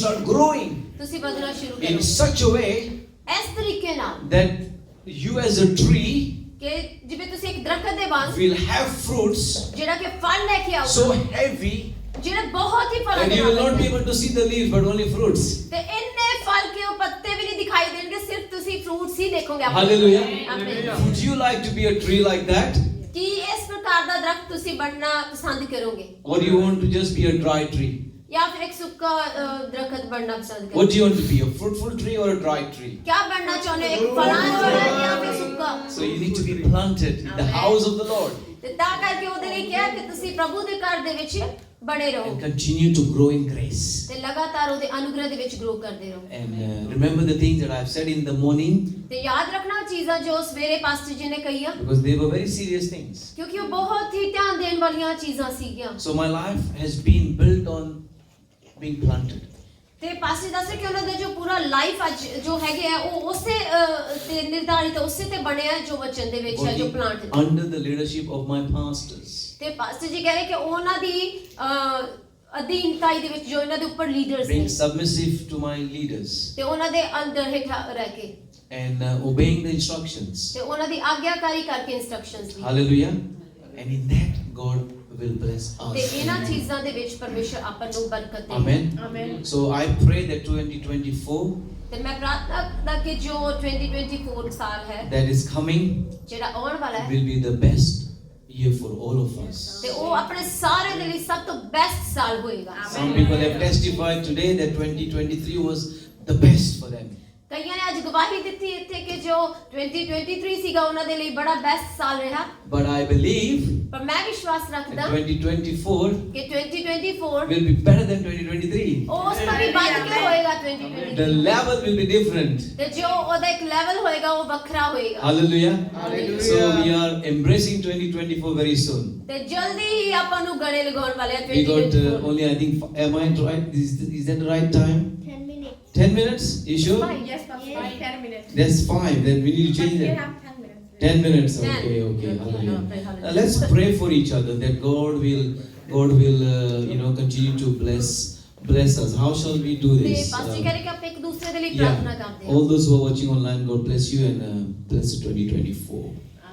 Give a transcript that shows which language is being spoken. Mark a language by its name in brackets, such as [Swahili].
[English] start growing [Punjabi] ਤੁਸੀਂ ਵਧਣਾ ਸ਼ੁਰੂ [English] in [Punjabi] ਕਰੋਗੇ [English] such a way [Punjabi] ਇਸ ਤਰੀਕੇ ਨਾਲ [English] that you as a tree [Punjabi] ਕਿ ਜਿਵੇਂ ਤੁਸੀਂ ਇੱਕ ਦਰਖਤ ਦੇ ਵਾਂਗ [English] will have fruits [Punjabi] ਜਿਹੜਾ ਕਿ ਫਲ ਲੈ ਕੇ [English] so [Punjabi] ਆਊਗਾ, [English] heavy [Punjabi] ਜਿਹੜਾ ਬਹੁਤ ਹੀ ਫਲਾਂ [English] that [Punjabi] ਦੇ [English] you will [Punjabi] ਨਾਲ [English] not be [Punjabi] ਭਰਪੂਰ। [English] able to see the leaves but only fruits. [Punjabi] ਤੇ ਇੰਨੇ ਫਲ ਕਿ ਉਹ ਪੱਤੇ ਵੀ ਨਹੀਂ ਦਿਖਾਈ ਦੇਣਗੇ, ਸਿਰਫ ਤੁਸੀਂ ਫਰੂਟਸ ਹੀ ਦੇਖੋਗੇ ਆਪਣੇ। [English] Hallelujah. [Punjabi] ਆਮੀਨ। [English] Would you like to be a tree like that, [Punjabi] ਕੀ ਇਸ ਪ੍ਰਕਾਰ ਦਾ ਦਰਖਤ ਤੁਸੀਂ ਬਣਨਾ ਪਸੰਦ ਕਰੋਗੇ [English] or do you want to just be a dry tree? [Punjabi] ਜਾਂ ਫਿਰ ਇੱਕ ਸੁੱਕਾ ਦਰਖਤ ਬਣਨਾ ਪਸੰਦ [English] What [Punjabi] ਕਰੋਗੇ? [English] do you want to be, a fruitful tree or a dry tree? [Punjabi] क्या बनना चाਹੁੰਦੇ ਹੋ, ਇੱਕ ਫਲਾਂ ਵਾਲਾ ਜਾਂ ਫਿਰ ਸੁੱਕਾ? [English] So you need to be planted in the house of the Lord [Punjabi] ਤੇ ਤਾਂ ਕਰਕੇ ਉਹਦੇ ਲਈ ਕਿਹਾ ਕਿ ਤੁਸੀਂ ਪ੍ਰਭੂ ਦੇ ਘਰ ਦੇ ਵਿੱਚ ਬਣੇ ਰਹੋ [English] and continue to grow in grace. [Punjabi] ਤੇ ਲਗਾਤਾਰ ਉਹਦੇ ਅਨੁਗ੍ਰਹ ਦੇ ਵਿੱਚ ਗਰੋ ਕਰਦੇ ਰਹੋ। [English] And remember the things that I've said in the morning, [Punjabi] ਤੇ ਯਾਦ ਰੱਖਣਾ ਚੀਜ਼ਾਂ ਜੋ ਸਵੇਰੇ ਪਾਸਟਰ ਜੀ ਨੇ ਕਹੀਆਂ, [English] because they were very serious things. [Punjabi] ਕਿਉਂਕਿ ਉਹ ਬਹੁਤ ਹੀ ਧਿਆਨ ਦੇਣ ਵਾਲੀਆਂ ਚੀਜ਼ਾਂ ਸੀਗੀਆਂ। [English] So my life has been built on being planted. [Punjabi] ਤੇ ਪਾਸਟਰ ਦੱਸ ਰਹੇ ਕਿ ਉਹਨਾਂ ਦਾ ਜੋ ਪੂਰਾ ਲਾਈਫ ਅੱਜ ਜੋ ਹੈਗੇ ਆ ਉਹ ਉਸੇ ਤੇ ਨਿਰਧਾਰਿਤ ਉਸੇ ਤੇ ਬਣਿਆ ਹੈ ਜੋ ਵਚਨ ਦੇ ਵਿੱਚ ਹੈ, ਜੋ ਪਲਾਂਟ ਹੈ। [English] Under the leadership of my pastors. [Punjabi] ਤੇ ਪਾਸਟਰ ਜੀ ਕਹਿ ਰਹੇ ਕਿ ਉਹਨਾਂ ਦੀ ਅਧੀਨਤਾਈ ਦੇ ਵਿੱਚ ਜੋ ਇਹਨਾਂ ਦੇ ਉੱਪਰ ਲੀਡਰਸ [English] Being [Punjabi] ਨੇ [English] submissive to my leaders [Punjabi] ਤੇ ਉਹਨਾਂ ਦੇ ਅੰਦਰ ਹੇਠਾਂ ਰਹਿ ਕੇ [English] and obeying the instructions. [Punjabi] ਤੇ ਉਹਨਾਂ ਦੀ ਆਗਿਆਕਾਰੀ ਕਰਕੇ instructions ਦੀ। [English] Hallelujah. And in that God will bless [Punjabi] ਤੇ [English] us. [Punjabi] ਇਹਨਾਂ ਚੀਜ਼ਾਂ ਦੇ ਵਿੱਚ ਪਰਮੇਸ਼ਰ ਆਪਾਂ ਨੂੰ ਬਰਕਤ ਦੇ। [English] Amen. [Punjabi] Amen. [English] So I pray that 2024 [Punjabi] ਤੇ ਮੈਂ ਪ੍ਰਾਰਥਨਾ ਕਰਦਾ ਕਿ ਜੋ 2024 ਸਾਲ ਹੈ [English] that is coming [Punjabi] ਜਿਹੜਾ ਆਉਣ ਵਾਲਾ ਹੈ [English] will be the best year for all of us. [Punjabi] ਤੇ ਉਹ ਆਪਣੇ ਸਾਰੇ ਦੇ ਲਈ ਸਭ ਤੋਂ ਬੈਸਟ ਸਾਲ ਹੋਏਗਾ। [English] Some people have testified today that 2023 was the best for them. [Punjabi] ਕਈਆਂ ਨੇ ਅੱਜ ਗਵਾਹੀ ਦਿੱਤੀ ਇੱਥੇ ਕਿ ਜੋ 2023 ਸੀਗਾ ਉਹਨਾਂ ਦੇ ਲਈ ਬੜਾ ਬੈਸਟ ਸਾਲ ਰਿਹਾ [English] But I believe [Punjabi] ਪਰ ਮੈਂ ਵਿਸ਼ਵਾਸ ਰੱਖਦਾ [English] that 2024 [Punjabi] ਕਿ 2024 [English] will be better than 2023. [Punjabi] ਉਸ ਤੋਂ ਵੀ ਵੱਧ ਕੇ ਹੋਏਗਾ 2023 [English] The level will be different. [Punjabi] ਤੇ ਜੋ ਉਹਦਾ ਇੱਕ ਲੈਵਲ ਹੋਏਗਾ ਉਹ ਵੱਖਰਾ ਹੋਏਗਾ [English] Hallelujah. Hallelujah. So we are embracing 2024 very soon. [Punjabi] ਤੇ ਜਲਦੀ ਹੀ ਆਪਾਂ ਨੂੰ ਗਲੇ ਲਗਾਉਣ ਵਾਲੇ ਆ [English] We got 2024 only, I think, am I right? Is that the right time? 10 minutes. 10 minutes? You sure? Fine. Yes, Pastor. Yes. 10 minutes. That's fine. Then we need to But change we that. have 10 minutes. 10 minutes. 10. Okay, okay. Hallelujah. Hallelujah. Let's pray for each other that God will continue to bless us. How shall we do [Punjabi] ਤੇ [English] this? [Punjabi] Pastor ਕਹ ਰਹੇ ਕਿ ਆਪਾਂ ਇੱਕ ਦੂਸਰੇ ਦੇ ਲਈ ਪ੍ਰਾਰਥਨਾ ਕਰਦੇ [English] All those who are watching online, God bless you and bless 2024.